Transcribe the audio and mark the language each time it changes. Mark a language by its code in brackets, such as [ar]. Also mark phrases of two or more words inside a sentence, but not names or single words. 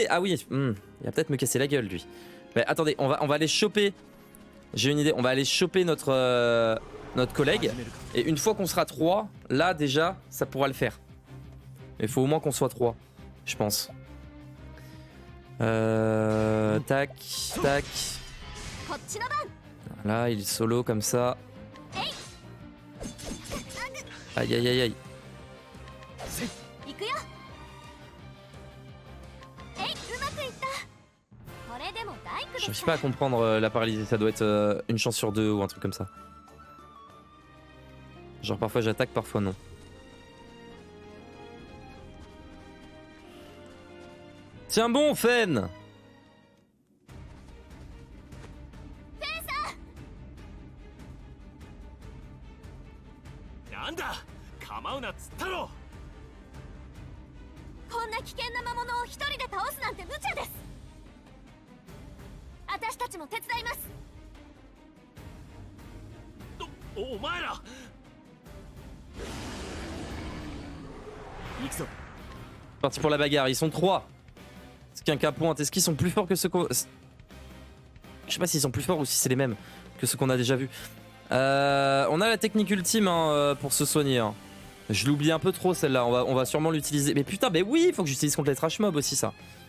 [fr] Ah oui, il va peut-être me casser la gueule lui. Mais attendez, on va aller choper. J'ai une idée, on va aller choper notre collègue. Et une fois qu'on sera 3, là déjà, ça pourra le faire. Mais il faut au moins qu'on soit 3, je pense. Tac, tac. [ja] こっちの番。 [fr] Là, il est solo comme ça. Aïe, aïe, aïe, aïe. [ja] 行くよ。えい、うまくいった。これでも大工で [fr] Je [ja] す [fr] sais [ja] か [fr] pas à comprendre la paralysie, ça doit être une chance sur 2 ou un truc comme ça. Genre parfois j'attaque, parfois non. Tiens bon, Fen! [ja] なんだ構うなっつったろこんな危険な魔物を一人で倒すなんて無茶です。私たちも手伝います。お前ら行くぞ [fr] Parti pour la bagarre, ils sont 3. C'est qu'un cas pointe. Est-ce qu'ils sont plus forts que ceux qu'on... Je sais pas s'ils sont plus forts ou si c'est les mêmes que ceux qu'on a déjà vus. On a la technique ultime hein, pour se soigner. Hein. Je l'oublie un peu trop celle-là, on va sûrement l'utiliser. Mais putain, mais oui, il faut que j'utilise contre les [en] trash mobs [fr] aussi ça.